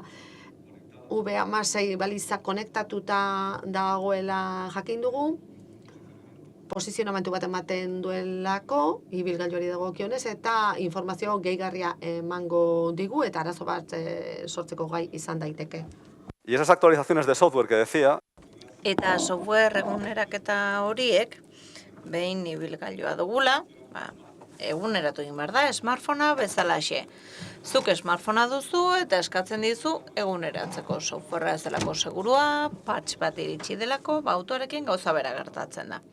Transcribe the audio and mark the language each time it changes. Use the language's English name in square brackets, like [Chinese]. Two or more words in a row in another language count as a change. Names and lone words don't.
[Basque] V16 baliza konektatuta dagoela jakin dugu. Posizionamentu bat ematen duelako, ibilgailuari dagokionez, eta informazio gehigarria emango digu eta arazo bat sortzeko gai izan daiteke. [Spanish] Y esas actualizaciones de software que decía... [Basque] Eta software eguneraketa horiek, behin ibilgailua dugula, eguneratu egin behar da, smartphonea bezalaxe. Zuk smartphonea duzu eta eskatzen dizu eguneratzeko softwarea ez delako segurua, patch bat iritsi delako, autoarekin gauza bera gertatzen da.